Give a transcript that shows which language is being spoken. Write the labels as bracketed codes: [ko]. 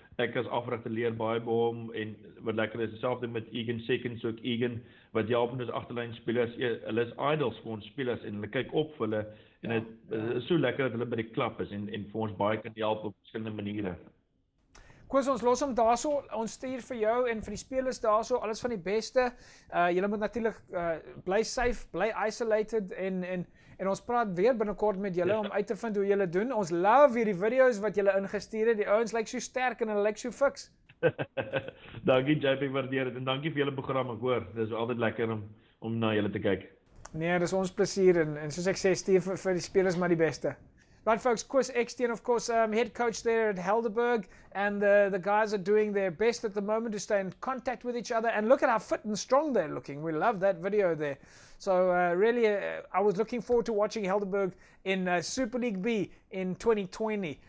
[af] Ek as afrigter leer baie by hom en wat lekker is dieselfde met Egan Seconds ook Egan wat help met ons agterlyn spelers. Hulle is idols vir ons spelers en hulle kyk op vir hulle en dit is so lekker dat hulle by die klap is en vir ons baie kan help op verskillende maniere. Koos, ons los hom daarso, ons stuur vir jou en vir die spelers daarso, alles van die beste. Julle moet natuurlik bly safe, bly isolated en ons praat weer binnekort met julle om uit te vind hoe julle doen. Ons love hierdie video's wat julle ingestuur het. Die ouens lyk so sterk en hulle lyk so fiks. Dankie JP, waardeer dit en dankie vir julle program, ek hoor. Dit is altyd lekker om na julle te kyk. Nee, dis ons plesier en soos ek sê, stuur vir die spelers maar die beste. [en] Right, folks, Koos S10, of course, head coach there at Helderberg, and the guys are doing their best at the moment to stay in contact with each other. And look at how fit and strong they're looking. We love that video there. So really, I was looking forward to watching Helderberg in Super League B in 2020.